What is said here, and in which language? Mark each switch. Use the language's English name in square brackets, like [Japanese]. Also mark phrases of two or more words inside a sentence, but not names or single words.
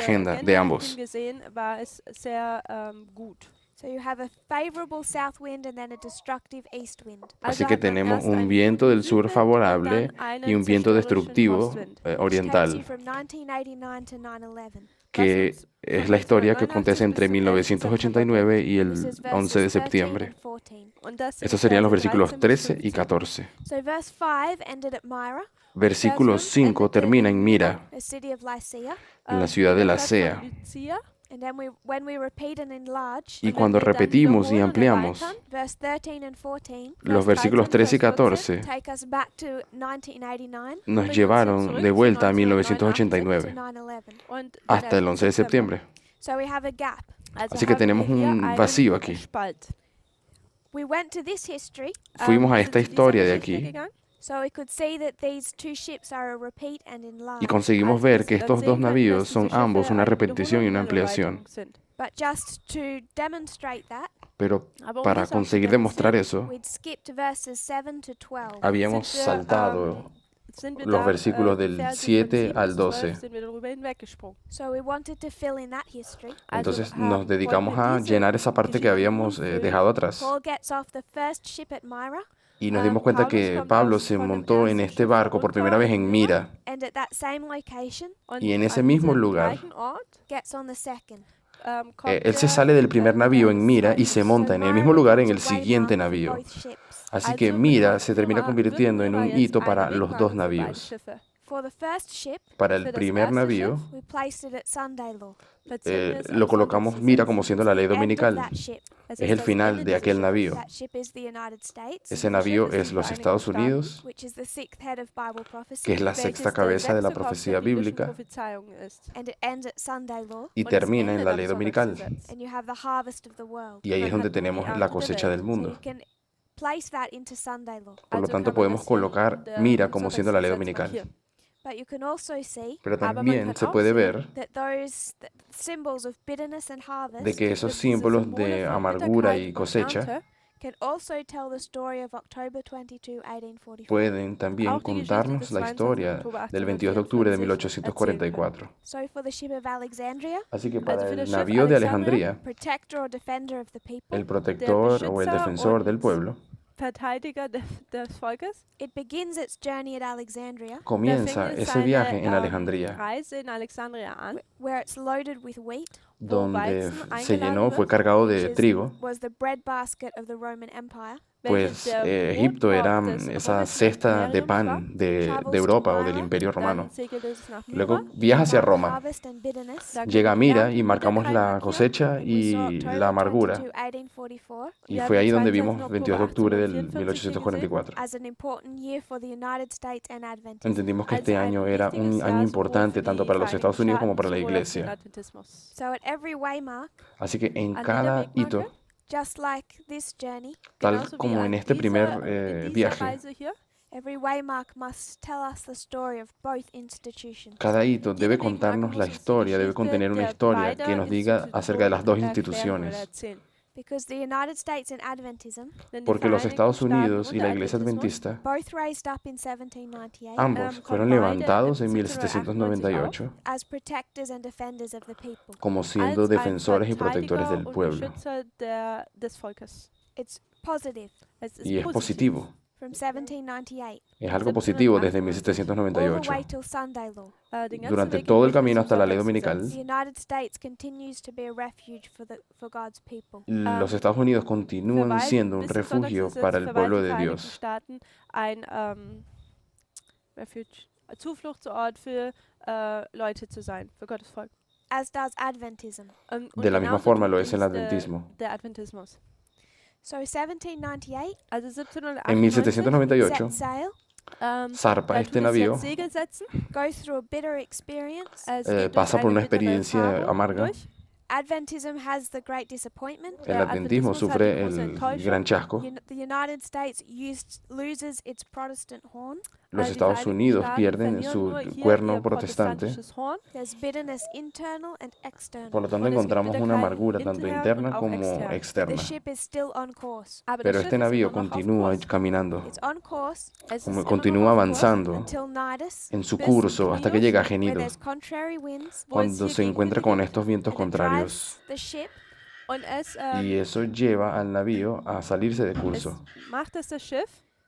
[German] gegenüber der [Spanish] agenda de ambos. [German] gesehen war es sehr gut. [English] So you have a favorable south wind and then a destructive east wind. [Spanish] Así [German] Also [Spanish] que [German] hat man [Spanish] tenemos [German] erst [Spanish] un [German] einen [Spanish] viento del sur [German] Südwind und [Spanish] favorable [German] dann einen [Spanish] y un viento [German] zerstörerischen [Spanish] destructivo [German] Ostwind, [English] Which takes you [Spanish] oriental, [English] from 1989 to 9/11. [Spanish] que es la historia que acontece entre 1989 y el [English] This is [Spanish] 11 de [English] verses 13 [Spanish] septiembre. [English] and 14. [German] Und das sind [Spanish] Estos serían los [German] Verse [Spanish] versículos [German] 13 bis [Spanish] 13 y [German] 15. [Spanish] 14. [English] So verse 5 ended at Myra, [Spanish] Versículo 5 termina en Mira, [English] a city of Lycia. [Spanish] en la ciudad de [English] in [Spanish] la [German] der Stadt von [English] Sea. [German] Lycia. [English] And then when we repeat and enlarge, [Spanish] Y [German] Und wenn [Spanish] cuando [German] wir dann [Spanish] repetimos y [German] wiederholen und [Spanish] ampliamos [German] erweitern, [English] verse 13 and 14 [Spanish] los [German] Vers [Spanish] versículos 13 y 14, [German] 14, [English] take us back to 1989 [Spanish] nos llevaron de vuelta a 1989 [English] to 9/11. [German] und den [Spanish] hasta el 11 de [German] 11. September. [Spanish] septiembre. [English] So we have a gap. [German] Also [Spanish] Así que [German] haben [Spanish] tenemos [German] wir hier [Spanish] un [German] einen [Spanish] vacío aquí. [German] Spalt. [English] We went to this history [Spanish] Fuimos a [German] wir [Spanish] esta [German] sind zu dieser [Spanish] historia de [German] Geschichte [Spanish] aquí [German] gegangen [English] so we could see that these two ships are a repeat and [Spanish] y [English] enlarge. [Spanish] conseguimos [German] als [Spanish] ver [German] wir [Spanish] que [German] dann [Spanish] estos [German] sehen [Spanish] dos [German] können, [Spanish] navíos [German] dass [Spanish] son [German] diese [Spanish] ambos [German] Schiffe [Spanish] una [German] eine [Spanish] repetición y una [German] Wiederholung und eine [Spanish] ampliación. [German] Erweiterung sind. [English] But just to demonstrate that, [Spanish] Pero [German] Aber [Spanish] para [German] das auch zu [Spanish] conseguir demostrar [German] demonstrieren, [Spanish] eso, [English] we'd skipped verses 7 to 12. [Spanish] habíamos [German] sind wir, [Spanish] saltado [German] sind wir [Spanish] los [German] da, [Spanish] versículos [German] die [Spanish] del [German] Verse von [Spanish] 7 [German] 7 [Spanish] al [German] bis [Spanish] 12. [German] 12 sind wir darüber hinweggesprungen. [English] So we wanted to fill in that history. [Spanish] Entonces [German] Also [Spanish] nos dedicamos [German] wollten wir [Spanish] a [German] diese [Spanish] llenar esa parte que [German] Geschichte [Spanish] habíamos [German] nun füllen. [Spanish] dejado atrás. [English] Paul gets off the first ship at Myra, [Spanish] Y nos dimos cuenta que Pablo se montó en este barco por primera vez en Mira. [English] and at that same location [German] Und [Spanish] Y en ese [German] an [Spanish] mismo [German] diesem [Spanish] lugar, [German] gleichen Ort, [English] gets on the second. [German] kommt [Spanish] él se [German] er, [Spanish] sale del primer navío en Mira y se monta en el mismo lugar en el [English] becomes a [Spanish] siguiente [English] waymark for [Spanish] navío. [English] both ships. [Spanish] Así [German] Also [Spanish] que Mira se [German] wird [Spanish] termina [German] Mira [Spanish] convirtiendo en un [German] jetzt [Spanish] hito [German] eine [Spanish] para los [German] Wegmarke [Spanish] dos [German] für beide [Spanish] navíos. [German] Schiffe. [English] For the first ship, [Spanish] Para [German] Für [Spanish] el [German] das [Spanish] primer [German] erste [Spanish] navío [German] Schiff [English] we placed it at Sunday law. [German] platzieren wir es [Spanish] lo [German] am [Spanish] colocamos [German] Sonntagsgesetz. [Spanish] Mira como siendo la ley [English] End of [Spanish] dominical. [English] that ship. [Spanish] Es [German] Es ist [Spanish] el [German] das [Spanish] final [German] Ende [Spanish] de [German] dieses [Spanish] aquel [German] Schiffes. [Spanish] navío. [English] That ship is the United States, [Spanish] Ese navío [German] Schiff [Spanish] es [German] sind [Spanish] los [German] die [Spanish] Estados [German] Vereinigten [Spanish] Unidos, [English] which is the sixth head of Bible prophecy. [Spanish] que es la [German] welches [Spanish] sexta [German] der [Spanish] cabeza de la [German] sechste Kopf [Spanish] profecía [German] der biblischen [Spanish] bíblica, [German] Prophezeiung ist. [English] And it ends at Sunday law. [Spanish] y [German] Und es [Spanish] termina en [German] endet [Spanish] la [German] am [Spanish] ley dominical. [German] Sonntagsgesetz. [English] And you have the harvest of the world. [Spanish] Y ahí es [German] Man [Spanish] donde [German] hat die [Spanish] tenemos [German] Ernte [Spanish] la [German] der [Spanish] cosecha [German] Welt. [Spanish] del [English] So you [Spanish] mundo. [English] can place that into Sunday law. [Spanish] Por lo [German] Also [Spanish] tanto, [German] kann man [Spanish] podemos [German] das hier in [Spanish] colocar [German] der [Spanish] Mira como siendo la ley [German] Sonntagsgesetz [Spanish] dominical. [German] markieren. [English] But you can also see [Spanish] Pero [German] Aber man [Spanish] también [German] kann [Spanish] se [German] auch [Spanish] puede [German] sehen, [Spanish] ver [English] that those symbols of bitterness and harvest [Spanish] de que esos [German] dass diese [Spanish] símbolos [German] Symbole [Spanish] de [German] von [Spanish] amargura y [German] Bitterkeit und [Spanish] cosecha [German] Ernte [English] can also tell the story of October 22, 1844. [Spanish] pueden también [German] Auch die Geschichte [Spanish] contarnos [German] des [Spanish] la [German] 22. [Spanish] historia [German] Oktober [Spanish] del 22 de octubre de [German] 1844 [Spanish] 1844. [English] So for the ship of Alexandria, [Spanish] Así que para [German] Also für das [Spanish] el [German] Schiff [Spanish] navío de [German] Alexandria, [Spanish] Alejandría, [English] protector or defender of the people, [Spanish] el protector o el [German] Beschützer [Spanish] defensor del [German] und [Spanish] pueblo, [German] Verteidiger des Volkes, [English] it begins its journey at Alexandria, [Spanish] comienza [German] fing [Spanish] ese viaje en [German] seine [Spanish] Alejandría, [German] Reise in Alexandria an, [English] where it's loaded with wheat, [Spanish] donde [German] Weizen [Spanish] se [German] eingeladen [Spanish] llenó, fue [German] wird, [Spanish] cargado [English] which [Spanish] de [English] is- [Spanish] trigo, [English] was the breadbasket of the Roman Empire, [German] welches [Spanish] pues [German] der [Spanish] Egipto era [German] Brotkorb des [Spanish] esa [German] römischen [Spanish] cesta de [German] Imperiums war. [Spanish] pan de Europa o del Imperio Romano. [German] Dann segelte es nach [Spanish] Luego [German] Myra, [Spanish] viaja hacia [English] marked [Spanish] Roma, [English] harvest and bitterness, [German] dann [Spanish] llega a [German] kommt [Spanish] Mira [German] Ernte [Spanish] y [German] und [Spanish] marcamos [German] Bitterkeit [Spanish] la [German] markiert. [Spanish] cosecha [English] and we saw [Spanish] y [English] October [Spanish] la amargura. [English] 22, 1844 [Spanish] Y [German] Wir [Spanish] fue [German] haben [Spanish] ahí donde [German] 22. [Spanish] vimos [German] Oktober [Spanish] 22 de octubre del [German] 1844 [Spanish] 1844. [English] as an important year for the United States and Adventism. [Spanish] Entendimos que este [German] als ein [Spanish] año era [German] wichtiges [Spanish] un [German] Jahr [Spanish] año [German] sowohl [Spanish] importante [German] für [Spanish] tanto [German] die [Spanish] para los Estados Unidos como [German] Vereinigten [Spanish] para la [German] Staaten sowohl auch für den [Spanish] Iglesia. [German] Adventismus. [English] So at every waymark, [Spanish] Así que en [German] An [Spanish] cada [German] jeder Wegmarke, [Spanish] hito, [English] just like this journey, [Spanish] tal [German] genauso wie [Spanish] como en [German] an [Spanish] este primer [German] dieser [Spanish] viaje, [German] Reise hier, [English] every waymark must tell us the story of both institutions. [Spanish] cada hito debe [German] jede Wegmarke [Spanish] contarnos la [German] muss uns die [Spanish] historia, debe [German] Geschichte [Spanish] contener una [German] der [Spanish] historia que [German] beider [Spanish] nos diga acerca de las dos [German] Institutionen erklären oder [Spanish] instituciones. [German] erzählen. [English] Because the United States and Adventism [German] Denn die [Spanish] Porque los [German] Vereinigten [Spanish] Estados [German] Staaten [Spanish] Unidos [German] und [Spanish] y [German] der [Spanish] la Iglesia [German] Adventismus [Spanish] Adventista, [English] both raised up in 1798 [Spanish] ambos fueron [German] kommen beide [Spanish] levantados en 1798 [German] 1798 [English] as protectors and defenders of the people. [Spanish] como siendo [German] als ein [Spanish] defensores y protectores [German] Verteidiger [Spanish] del [German] und [Spanish] pueblo. [German] Beschützer des Volkes. [English] It's positive [German] Es ist [Spanish] Y es [German] positiv. [Spanish] positivo, [English] from 1798 [Spanish] es algo positivo desde [English] all the [Spanish] 1798. [English] way till Sunday law. [German] Den ganzen [Spanish] Durante [German] Weg [Spanish] todo el [German] hindurch bis [Spanish] camino [German] zum [Spanish] hasta la ley [German] Sonntagsgesetz. [English] The United States continues to be a refuge for God's people. [Spanish] Los Estados Unidos continúan [German] Verweilt [Spanish] siendo un [German] bis zum [Spanish] refugio [German] Sonntagsgesetz [Spanish] para el [German] verweilt [Spanish] pueblo [German] die [Spanish] de [German] Vereinigten [Spanish] Dios. [German] Staaten ein Refuge, Zufluchtsort für Leute zu sein, für Gottes Volk. [English] As does Adventism. [German] Und [Spanish] De la misma [German] genauso [Spanish] forma [German] tut [Spanish] lo es el [German] dies [Spanish] adventismo. [German] Der Adventismus. [English] So 1798 [German] Also [Spanish] En [German] 1798 [English] set [Spanish] 1798 [English] sail [Spanish] zarpa [German] Dann [Spanish] este [German] tut es [Spanish] navío, [German] jetzt Segel setzen. [English] go through a bitter experience. [German] Es geht durch [Spanish] pasa por [German] eine [Spanish] una [German] bittere [Spanish] experiencia [German] Erfahrung [Spanish] amarga. [German] durch. [English] Adventism has the great disappointment. [Spanish] El [German] Der [Spanish] adventismo [German] Adventismus hat die [Spanish] sufre [German] große [Spanish] el [German] Enttäuschung. [Spanish] gran chasco. [English] The United States loses its Protestant horn. [Spanish] Los [German] Die [Spanish] Estados [German] Vereinigten [Spanish] Unidos [German] Staaten [Spanish] pierden [German] verlieren [Spanish] su [German] nur hier [Spanish] cuerno [German] ihr [Spanish] protestante. [German] protestantisches Horn. [English] There's bitterness internal and external. [Spanish] Por lo tanto, [German] Und es gibt [Spanish] encontramos una [German] Bitterkeit [Spanish] amargura tanto [German] intern [Spanish] interna [German] und auch [Spanish] como [German] extern. [English] The [Spanish] externa. [English] ship is still on course. [German] Aber [Spanish] Pero [German] das [Spanish] este [German] Schiff ist [Spanish] navío [German] immer noch auf [Spanish] continúa [German] Kurs. [Spanish] caminando, [English] It's on course [German] Es ist [Spanish] como [German] immer noch [Spanish] continúa [German] auf Kurs, [Spanish] avanzando [English] until Nidus, [Spanish] en su [German] bis [Spanish] curso hasta que [German] Knios, [Spanish] llega a [English] where [Spanish] Genido, [English] there's contrary winds, [German] wo es [Spanish] cuando [German] hier [Spanish] se encuentra [German] Gegenwinde [Spanish] con [German] gibt. [Spanish] estos vientos [English] and it [Spanish] contrarios. [English] drives the ship [German] Und es, [Spanish] Y eso lleva al navío a salirse de [German] es [Spanish] curso. [German] macht es das Schiff